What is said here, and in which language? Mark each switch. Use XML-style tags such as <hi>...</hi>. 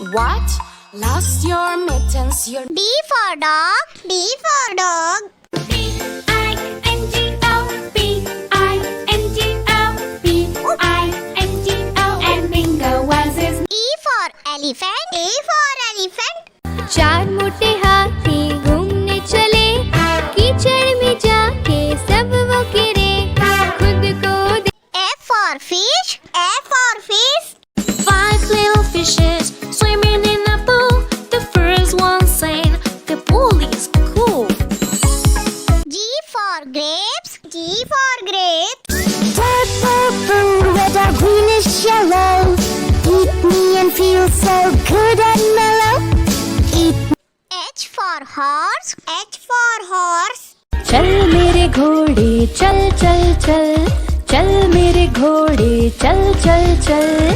<en>What? Lost your mittens? sentence you're D for dog. D for dog. B-I-N-G-O, B-I-N-G-O, B-I-N-G-O, and bingo was his E for elephant. E for elephant.</en> <hi>चार मोटे हाथी घूमने चले, कीचड़ में जाके सब वो गिरे, खुद को</hi> <en>F for fish. F for fish. 5 little fishes swimming in a pool. The first one saying, the pool is cool. G for grapes. G for grapes. Red, purple, red or greenish yellow. Eat me and feel so good and mellow. Eat H for horse. H for horse.</en> <hi>चल मेरे घोड़े चल चल चल, चल मेरे घोड़े चल चल चल.</hi>